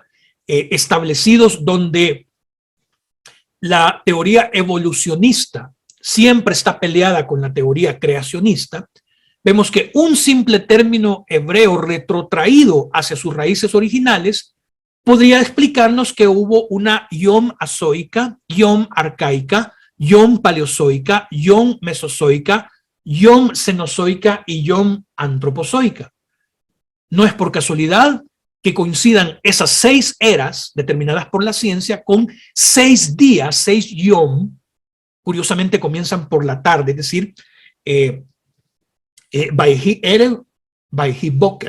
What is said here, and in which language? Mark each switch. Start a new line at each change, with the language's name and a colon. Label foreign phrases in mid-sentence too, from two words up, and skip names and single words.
Spanish: Establecidos donde la teoría evolucionista siempre está peleada con la teoría creacionista, vemos que un simple término hebreo retrotraído hacia sus raíces originales podría explicarnos que hubo una yom azoica, yom arcaica, Yom paleozoica, Yom mesozoica, Yom cenozoica y Yom antropozoica. No es por casualidad que coincidan esas 6 eras determinadas por la ciencia con 6 días, 6 Yom. Curiosamente comienzan por la tarde, es decir,
Hebrew: ויהי ערב ויהי בקר.